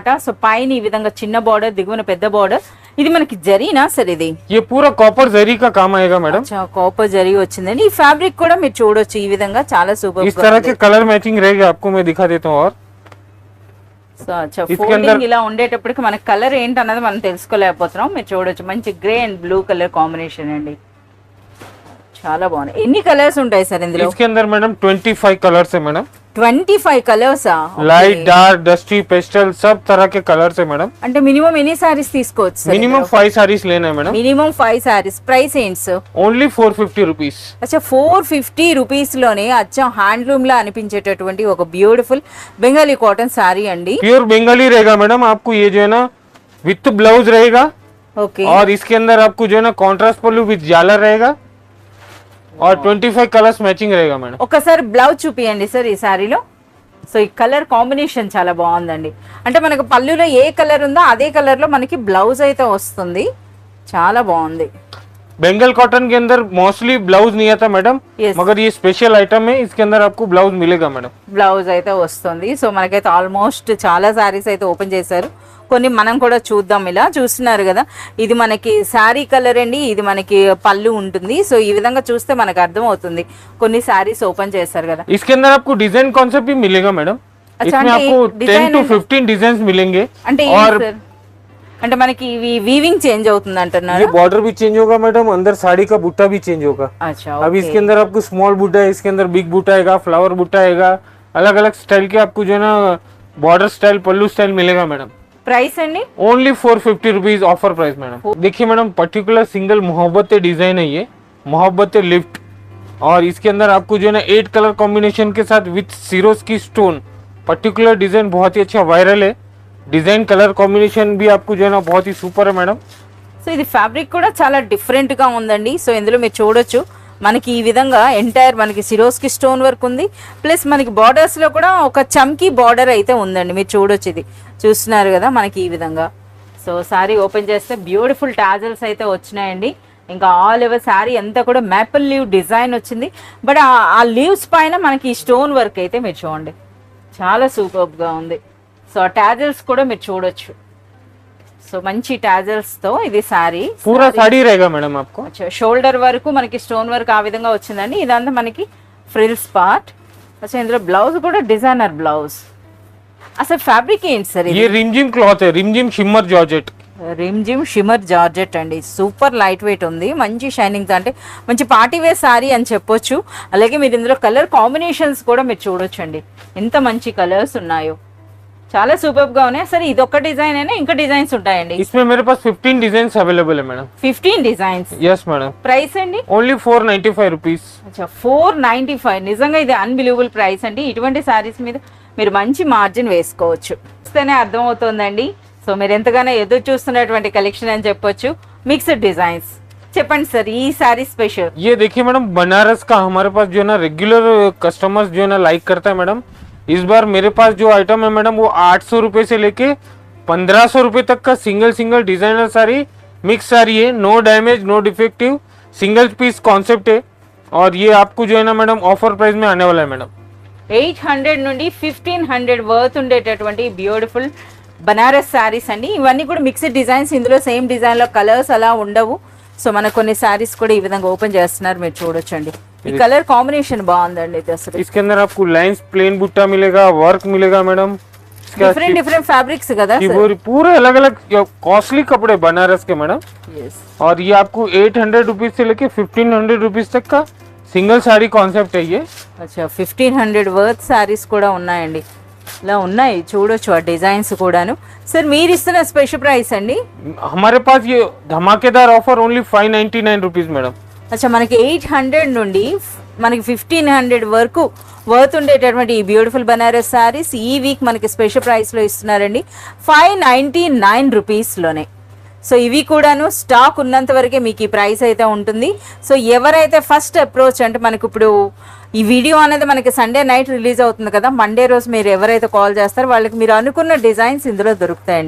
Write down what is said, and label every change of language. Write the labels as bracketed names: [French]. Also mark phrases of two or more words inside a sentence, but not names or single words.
[Telugu] సో పైన ఈ విధంగా చిన్న బార్డర్, దిగువన పెద్ద బార్డర్. ఇది మనకి జరీనా సార్? ఇది [Hindi] ये पूरा कॉपर जरी का काम आएगा मैडम. [Telugu] కాపర్ జరీ వచ్చిందండి. ఈ ఫ్యాబ్రిక్ కూడా మీరు చూడొచ్చు ఈ విధంగా చాలా సూపర్. [Hindi] इस तरह के [English] color matching [Hindi] रहेगा, आपको मैं दिखा देता हूँ. और [Telugu] సో ఫోల్డింగ్ ఇలా ఉండేటప్పటికి మనకి కలర్ ఏంటన్నది మనం తెలుసుకోలేకపోతున్నాం. మీరు చూడొచ్చు మంచి [English] grey and blue color combination [Telugu] అండి, చాలా బాగుంది. ఎన్ని కలర్స్ ఉంటాయి సార్ ఇందులో? [Hindi] इसके अंदर मैडम 25 कलर्स है मैडम. [Telugu] 25 కలర్సా? [English] light, dark, dusty, pastel, [Hindi] सब तरह के कलर्स है मैडम. [Telugu] అంటే మినిమం ఎన్ని సారీస్ తీసుకోవచ్చు సార్? [Hindi] मिनिमम 5 साड़ीज लेना है मैडम. [Telugu] మినిమం 5 సారీస్. ప్రైస్ ఏంటి సార్? [English] only 450 rupees. [Telugu] అచ్చా 450 రూపీస్లోనే అచ్చం హ్యాండ్లూమ్ లా అనిపించేటటువంటి ఒక [English] beautiful Bengali cotton saree [Telugu] అండి. [Hindi] प्योर बंगाली रहेगा मैडम. आपको ये जो है ना [English] with blouse [Hindi] रहेगा, [Telugu] ఓకే. [Hindi] और इसके अंदर आपको जो है ना कॉन्ट्रास्ट पल्लू विथ झालर रहेगा, और 25 [English] colors matching [Hindi] रहेगा मैडम. [Telugu] ఒకసారి బ్లౌజ్ చూపియండి సార్ ఈ సారీలో. సో ఈ [English] color combination [Telugu] చాలా బాగుందండి. అంటే మనకు పళ్ళులో ఏ కలర్ ఉందో అదే కలర్ లో మనకి బ్లౌజ్ అయితే వస్తుంది, చాలా బాగుంది. [Hindi] बंगाल कॉटन के अंदर मोस्टली ब्लाउज नहीं आता मैडम, Yes. मगर ये स्पेशल आइटम है, इसके अंदर आपको ब्लाउज मिलेगा मैडम. [Telugu] బ్లౌజ్ అయితే వస్తుంది. సో మనకైతే ఆల్మోస్ట్ చాలా సారీస్ అయితే ఓపెన్ చేశారు, కొన్ని మనం కూడా చూద్దాం. ఇలా చూస్తున్నారు కదా, ఇది మనకి శారీ కలర్ అండి, ఇది మనకి పళ్ళు ఉంటుంది. సో ఈ విధంగా చూస్తే మనకు అర్థం అవుతుంది. కొన్ని సారీస్ ఓపెన్ చేశారు కదా. [Hindi] इसके अंदर आपको [English] design concept [Hindi] भी मिलेगा मैडम. अच्छा, इसमें [Telugu] అంటే [Hindi] आपको design 10 to 15 डिजाइन मिलेंगे. [Telugu] అంటే [Hindi] और [Telugu] ఏంటి సార్? అంటే మనకి ఇవి [English] weaving change [Telugu] అవుతుంది అంటున్నారు. [Hindi] ये बॉर्डर भी चेंज होगा मैडम, अंदर साड़ी का बुट्टा भी चेंज होगा. अच्छा, अब ओके. इसके अंदर आपको स्मॉल बुट्टा है, इसके अंदर बिग बुट्टा आएगा, फ्लावर बुट्टा आएगा, अलग अलग स्टाइल के आपको जो है ना [English] border style, [Hindi] पल्लू स्टाइल मिलेगा मैडम. [Telugu] ప్రైస్ అండి? [English] only 450 rupees offer price madam. [Hindi] देखिए मैडम, [English] particular single [Hindi] मोहब्बत डिजाइन है ये, मोहब्बत लिफ्ट, और इसके अंदर आपको जो है ना 8 [English] color combination [Hindi] के साथ विथ सीरोस की स्टोन. पर्टिकुलर डिजाइन बहुत ही अच्छा वायरल है. [English] design color combination [Hindi] भी आपको जो है ना बहुत ही सुपर है मैडम. [Telugu] సో ఇది ఫ్యాబ్రిక్ కూడా చాలా డిఫరెంట్ గా ఉందండి. సో ఇందులో మీరు చూడొచ్చు మనకి ఈ విధంగా ఎంటైర్ మనకి సిరోస్కి [English] stone work [Telugu] ఉంది, ప్లస్ మనకి బార్డర్స్ లో కూడా ఒక చమ్కీ బార్డర్ అయితే ఉందండి. మీరు చూడొచ్చు, ఇది చూస్తున్నారు కదా మనకి ఈ విధంగా. సో [English] saree open [Telugu] చేస్తే [English] beautiful tassels [Telugu] అయితే వచ్చినాయండి. ఇంకా [English] all over saree [Telugu] అంతా కూడా [English] maple leaf design [Telugu] వచ్చింది. బట్ ఆ లీవ్స్ పైన మనకి [English] stone work [Telugu] అయితే మీరు చూడండి చాలా సూపర్గా ఉంది. సో ఆ టాజల్స్ కూడా మీరు చూడొచ్చు. సో మంచి టాజల్స్ తో ఇది శారీ, [Hindi] पूरा साड़ी रहेगा मैडम आपको. [Telugu] షోల్డర్ వరకు మనకి [English] stone work [Telugu] ఆ విధంగా వచ్చిందండి. ఇదంతా మనకి [English] frills part. [Telugu] అచ్చా ఇందులో బ్లౌజ్ కూడా [English] designer blouse. [Telugu] అసలు ఫ్యాబ్రిక్ ఏంటి సార్? [Hindi] ये रिमझिम क्लॉथ है, रिमझिम [English] shimmer georgette. [Telugu] రిమ్జిమ్ [English] shimmer georgette [Telugu] అండి, [English] super light weight [Telugu] ఉంది, మంచి షైనింగ్, అంటే మంచి [English] party wear saree [Telugu] అని చెప్పొచ్చు. అలాగే మీరు ఇందులో [English] color combinations [Telugu] కూడా మీరు చూడొచ్చు అండి, ఎంత మంచి కలర్స్ ఉన్నాయో, చాలా సూపర్ గా ఉన్నాయి. సరే ఇది ఒక్క డిజైన్ అయినా ఇంకా డిజైన్స్ ఉంటాయండి? [Hindi] इसमें मेरे पास 15 [English] design available [Hindi] है मैडम. [Telugu] 15 డిజైన్స్. [English] yes madam. [Telugu] ప్రైస్ అండి? [English] only 495 rupees. [Telugu] అచ్చా 495. నిజంగా ఇది [English] unbelievable price [Telugu] అండి. ఇటువంటి సారీస్ మీద మీరు మంచి మార్జిన్ వేసుకోవచ్చు. చూస్తేనే అర్థమవుతోందండి. సో మీరు ఎంతగానో ఎదురు చూస్తున్నటువంటి కలెక్షన్ అని చెప్పొచ్చు. [English] mixed designs [Telugu] చెప్పండి సార్, ఈ సారీ స్పెషల్. [Hindi] ये देखिए मैडम, बनारस का हमारे पास जो है ना [English] regular customers [Hindi] जो है ना लाइक करता है मैडम. इस बार मेरे पास जो आइटम है मैडम वो 800 रुपए से लेके 1500 रुपए तक का [English] single designer [Hindi] साड़ी, मिक्स साड़ी है. [English] no damage, no defective, single piece concept है. [Hindi] और ये आपको जो है ना मैडम [English] offer price [Hindi] में आने वाला है मैडम. [Telugu] 800 నుండి 1500 వర్త్ ఉండేటటువంటి [English] beautiful Banaras sarees [Telugu] అండి. ఇవన్నీ కూడా [English] mixed designs. [Telugu] ఇందులో [English] same design [Telugu] లో కలర్స్ అలా ఉండవు. సో మన కొన్ని శారీస్ కూడా ఈ విధంగా ఓపెన్ చేస్తున్నారు, మీరు చూడొచ్చండి. ఈ [English] color combination [Telugu] బాగుందండి. ఇది అసలు [Hindi] इसके अंदर आपको लाइंस प्लेन बुट्टा मिलेगा, वर्क मिलेगा मैडम. [English] different fabrics [Telugu] కదా సార్. [Hindi] पूरे अलग अलग कॉस्टली कपड़े बनारस के मैडम. और ये आपको 800 रुपीज से लेके 1500 रुपीज तक का [Telugu] సింగిల్ సారీ కాన్సెప్ట్ అయ్యే. అచ్చా 1500 [English] worth sarees [Telugu] కూడా ఉన్నాయండి. ఇలా ఉన్నాయి చూడొచ్చు ఆ డిజైన్స్ కూడాను. సార్ మీరు ఇస్తున్న [English] special price [Telugu] అండి? [Hindi] हमारे पास ये धमाकेदार [English] offer only 599 rupees madam. [Telugu] అచ్చా మనకి 800 నుండి మనకి 1500 వరకు వర్త్ ఉండేటటువంటి ఈ [English] beautiful Banaras sarees [Telugu] ఈ వీక్ మనకి స్పెషల్ ప్రైస్లో ఇస్తున్నారండి, 599 రూపీస్లోనే. సో ఇవి కూడాను స్టాక్ ఉన్నంత వరకే మీకు ఈ ప్రైస్ అయితే ఉంటుంది. సో ఎవరైతే [English] first approach [Telugu] అంటే మనకు ఇప్పుడు ఈ వీడియో అనేది మనకి [English] Sunday night release [Telugu] అవుతుంది కదా, మండే రోజు మీరు ఎవరైతే కాల్ చేస్తారో వాళ్ళకి మీరు అనుకున్న డిజైన్స్ ఇందులో దొరుకుతాయండి.